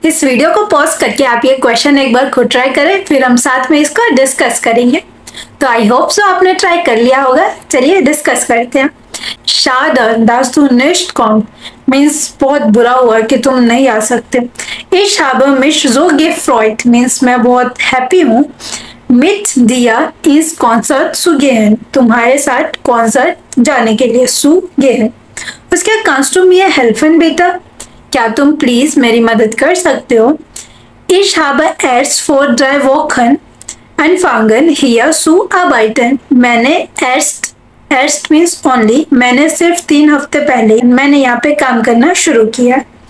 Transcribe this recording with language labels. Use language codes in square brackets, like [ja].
[hi] इस वीडियो को पॉज करके आप ये क्वेश्चन एक बार खुद ट्राई करें, फिर हम साथ में इसको डिस्कस करेंगे। तो आई होप सो आपने ट्राई कर लिया होगा। चलिए डिस्कस करते हैं। [de] Schade, dass du nicht kommst [hi] means बहुत बुरा हुआ कि तुम नहीं आ सकते। [de] Ich habe mich so gefreut [hi] means मैं बहुत हैप्पी हूँ। [de] Mit dir ins Konzert zu gehen, [hi] तुम्हारे साथ कॉन्सर्ट जाने के लिए, [de] zu gehen। [hi] उसके बाद [de] kannst du mir helfen [hi] बेटा, क्या तुम प्लीज मेरी मदद कर सकते हो। [de] Ich habe erst vor 3 Wochen angefangen hier zu arbeiten, [hi] मैंने erst मीन्स ओनली, मैंने सिर्फ 3 हफ्ते पहले मैंने यहाँ पे काम करना शुरू किया।